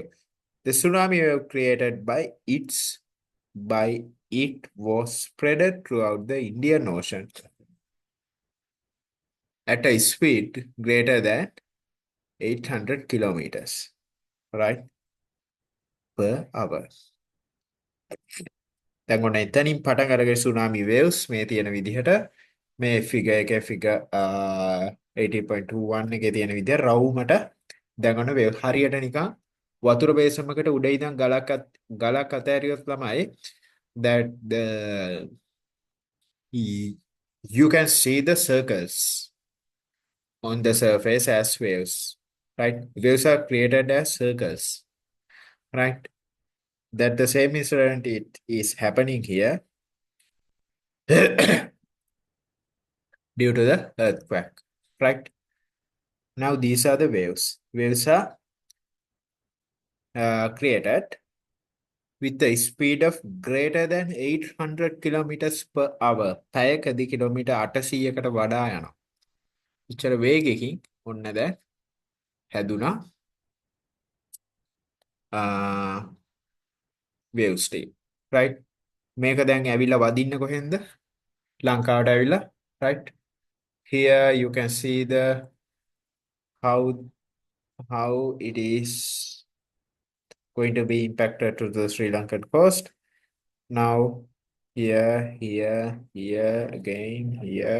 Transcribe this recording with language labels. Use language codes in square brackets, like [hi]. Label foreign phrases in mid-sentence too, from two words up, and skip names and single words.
[en] The tsunami wave created by it was spread throughout the Indian Ocean at a speed greater than 800 kilometers, right, per hour. [si] දැන් ඔන්න එතනින් පටන් අරගෙන [en] tsunami waves [si] මේ තියෙන විදිහට මේ [en] figure 18.21 [si] එකේ තියෙන විදිහ රවුමට දැන් ඔන්න wave හරියට නිකන් වතුර බේසමකට උඩ ඉඳන් ගලක් අතෑරියොත් තමයි [en] that you can see the circles on the surface as waves, right? Waves are created as circles, right? That the same incident it is happening here due to the earthquake, right? Now these are the waves. Waves are created with a speed of greater than 800 kilometers per hour. [si] පැයකදී කිලෝමීටර් 800කට වඩා යනවා. ඉච්චර වේගයකින් ඔන්න දැන් හැදුනා [en] wave stream. [si] Right? මේක දැන් ඇවිල්ලා වදින්න කොහෙන්ද? ලංකාවට ඇවිල්ලා. [en] Right? Here you can see the how it is going to be impacted to the Sri Lankan coast. Now here again, here.